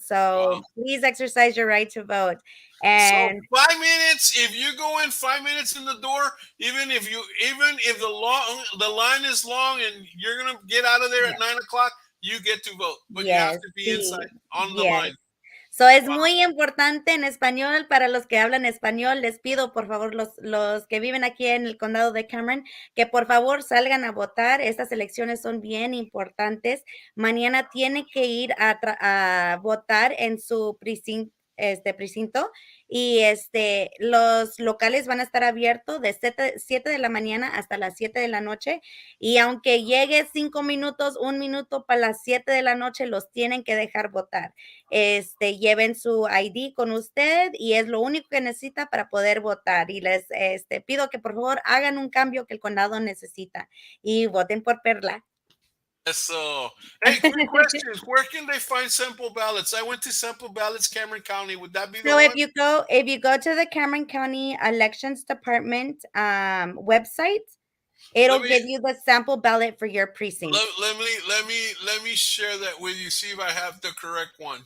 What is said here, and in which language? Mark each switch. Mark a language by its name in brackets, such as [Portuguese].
[English] So please exercise your right to vote. And so 5 minutes, if you go in 5 minutes in the door, even if the line is long and you're gonna get out of there at 9 o'clock, you get to vote. But you have to be inside on the line. [Spanish] So es muy importante en español para los que hablan español. Les pido, por favor, los que viven aquí en el condado de Cameron, que por favor salgan a votar. Estas elecciones son bien importantes. Mañana tiene que ir a votar en su precinto y los locales van a estar abiertos de 7 de la mañana hasta las 7 de la noche. Y aunque llegue 5 minutos, 1 minuto para las 7 de la noche, los tienen que dejar votar. Lleven su ID con usted y es lo único que necesita para poder votar. Y les pido que por favor hagan un cambio que el condado necesita y voten por Perla. [English] So, hey, quick questions. Where can they find sample ballots? I went to Sample Ballots, Cameron County. Would that be the So one? if you go to the Cameron County Elections Department website, it'll give you the sample ballot for your precinct. Let me share that with you. See if I have the correct one.